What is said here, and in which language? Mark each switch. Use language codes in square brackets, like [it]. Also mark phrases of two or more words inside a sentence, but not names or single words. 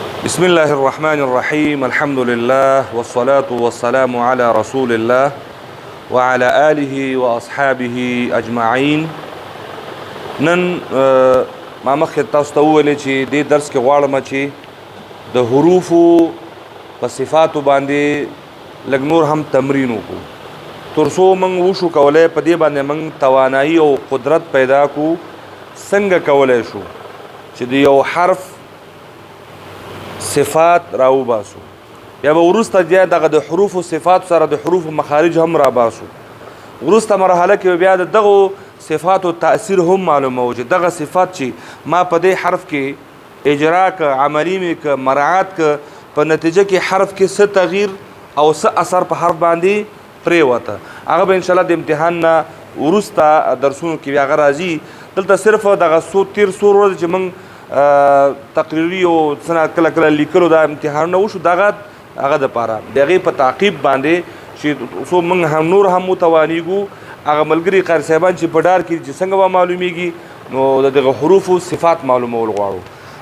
[ar] بسم الله الرحمن الرحيم الحمد لله والصلاة والسلام على رسول الله وعلى آله وأصحابه أجمعين. [ps] نن ما مخکې تاسو ته وویلې چې دې درس کې غواړم چې د حروفو په صفاتو باندې لږ نور هم تمرین وکړو تر څو موږ وشو کولی په دې باندې موږ توانایي او قدرت پیدا کړو څنګه کولی شو چې د یو حرف صفات راو باسو، یا به وروسته بیا دغه د حروف و صفات سره د حروف و مخارج هم را باسو. وروسته مرحله کې بیا د دغه صفات و تأثیر هم معلومه و چې دغه صفات چې ما په دې حرف کې اجرا که عملی مې که مراعات که په نتیجه کې حرف کې څه تغییر او څه اثر په حرف باندې پرېوته، هغه به انشاءالله د امتحان نه وروسته درسونو کې بیا هغه راځي. دلته صرف دغه تیر څو ورځې چې موږ تقریري او څه کله کله لیکلو دا امتحانونه وشو، دغه دپاره د هغې په تعقیب باندې چې څو موږ هم نور هم وتوانیږو هغه ملګري قاري صاحبان چې په ډار کې چې څنګه به معلومیږي نو د دغه حروفو صفات معلومول غواړو.